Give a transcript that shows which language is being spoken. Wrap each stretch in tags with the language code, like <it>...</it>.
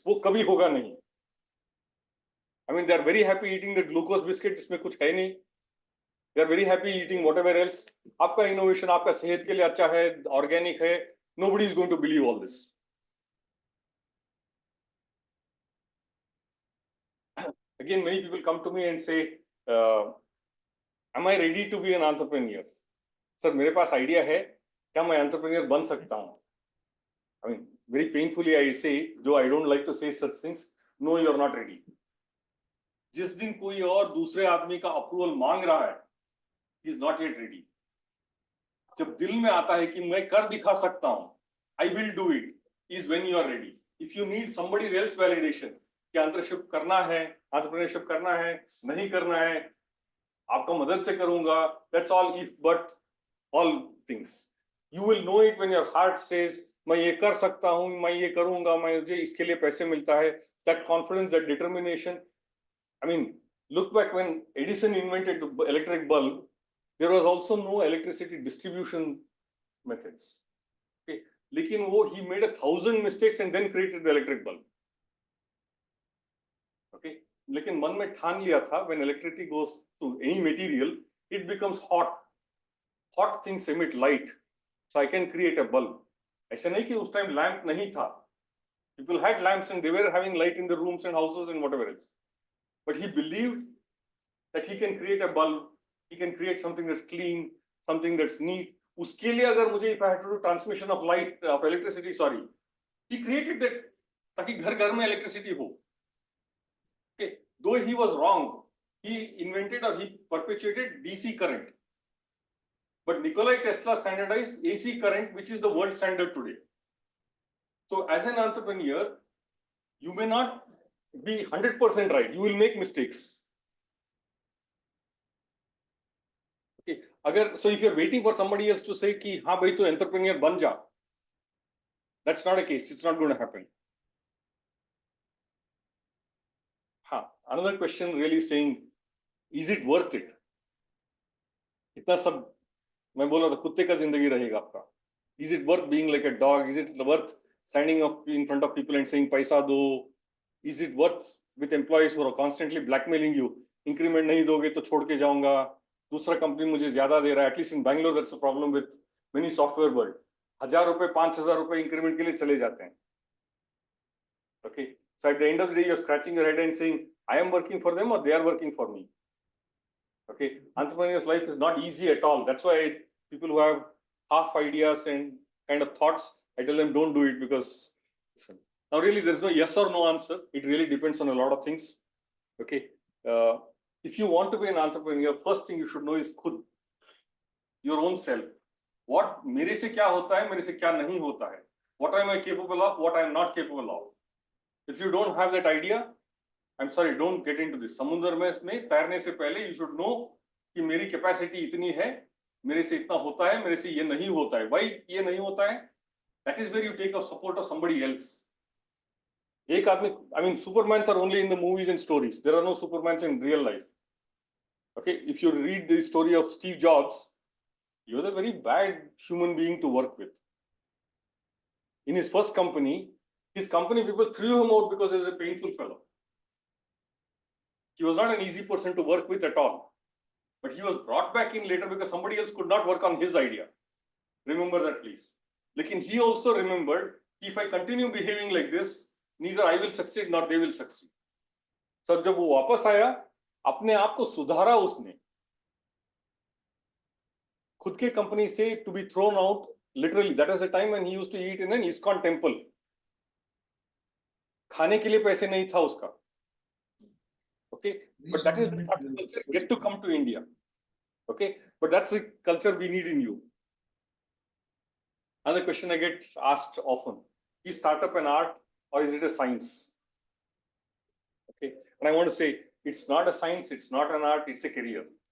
<hi>वो कभी होगा नहीं.</hi> <en>I mean, they are very happy eating the glucose biscuit,</en> <hi>इसमें कुछ है नहीं.</hi> <en>They are very happy eating whatever else.</en> <hi>आपका innovation, आपका सेहत के लिए अच्छा है, organic है.</hi> <en>Nobody is going to believe all this. Again, many people come to me and say, am I ready to be an entrepreneur?</en> <hi>Sir, मेरे पास idea है, क्या मैं entrepreneur बन सकता हूँ?</hi> <en>I mean, very painfully I say, though I don't like to say such things, no, you're not ready.</en> <hi>जिस दिन कोई और दूसरे आदमी का approval मांग रहा है,</hi> <en>he is not yet ready.</en> <hi>जब दिल में आता है कि मैं कर दिखा सकता हूँ,</hi> <en>I will do it, is when you are ready. If you need somebody else validation,</en> <hi>कि entrepreneurship करना है, entrepreneurship करना है, नहीं करना है, आपका मदद से करूँगा,</hi> <en>that's all if, but all things. You will know it when your heart says,</en> <hi>मैं ये कर सकता हूँ, मैं ये करूँगा, मुझे इसके लिए पैसे मिलता है.</hi> <en>That confidence, that determination. I mean, look back when Edison invented the electric bulb, there was also no electricity distribution methods. Okay,</en> <hi>लेकिन वो</hi> <en>he made 1,000 mistakes and then created the electric bulb. Okay,</en> <hi>लेकिन मन में ठान लिया था</hi> <en>when electricity goes to any material, it becomes hot. Hot things emit light, so I can create a bulb.</en> <hi>ऐसा नहीं कि उस time lamp नहीं था.</hi> <en>People had lamps and they were having light in the rooms and houses and whatever else. But he believed that he can create a bulb, he can create something that's clean, something that's neat.</en> <hi>उसके लिए अगर मुझे</hi> <en>if I had to do transmission of light, of electricity, sorry, he created that</en> <hi>ताकि घर घर में electricity हो.</hi> <en>Okay, though he was wrong, he invented or he perpetuated DC current. But Nikola Tesla standardized AC current, which is the world standard today. So as an entrepreneur, you may not be 100% right. You will make mistakes. Okay. So if you're waiting for somebody else to say कि हाँ भाई तू entrepreneur बन जा, that's not a case. It's not going to happen. another question really saying, is it worth it?</en> <hi>इतना सब मैं बोल रहा था, कुत्ते का जिंदगी रहेगा आपका.</hi> <en>Is it worth being like a dog? Is it worth standing up in front of people and saying</en> <hi>पैसा दो?</hi> <en>Is it worth with employees who are constantly blackmailing you?</en> <hi>Increment नहीं दोगे तो छोड़ के जाऊंगा. दूसरा कंपनी मुझे ज्यादा दे रहा है.</hi> <en>At least in Bangalore, that's a problem with many software world.</en> <hi>1000 रुपए 5000 रुपए इंक्रीमेंट के लिए चले जाते हैं.</hi> <en>Okay, so at the end of the day, you're scratching your head and saying, I am working for them or they are working for me. Okay, entrepreneur's life is not easy at all. That's why people who have half ideas and kind of thoughts, I tell them don't do it, because now really there's no yes or no answer. It really depends on a lot of things. Okay, if you want to be an entrepreneur, first thing you should know is खुद, your own self.</en> <hi>What मेरे से क्या होता है, मेरे से क्या नहीं होता है.</hi> <en>What am I capable of, what I am not capable of. If you don't have that idea, I'm sorry, don't get into this.</en> <hi>समुद्र में तैरने से पहले</hi> <en>you should know</en> <hi>कि मेरी कैपेसिटी इतनी है, मेरे से इतना होता है, मेरे से ये नहीं होता है. Why ये नहीं होता है?</hi> <en>That is where you take the support of somebody else.</en> <hi>एक आदमी,</hi> <en>I mean, Supermans are only in the movies and stories. There are no Supermans in real life. Okay, if you read the story of Steve Jobs, he was a very bad human being to work with. In his first company, his company people threw him out because he was a painful fellow. He was not an easy person to work with at all. But he was brought back in later because somebody else could not work on his idea. Remember that, please. Lekin he also remembered, if I continue behaving like this, neither I will succeed nor they will succeed.</en> <hi>So जब वो वापस आया, अपने आप को सुधारा उसने. खुद के कंपनी से</hi> <en>to be thrown out, literally, that is the time when he used to eat in an ISKCON temple.</en> <hi>खाने के लिए पैसे नहीं था उसका.</hi> <en>Okay, but that is the startup culture yet to come to India. Okay, but that's the culture we need in you. Another question I get asked often: is startup an art or is it a science? Okay, and I want to say it's not a science, it's not an art, it's a career.</en>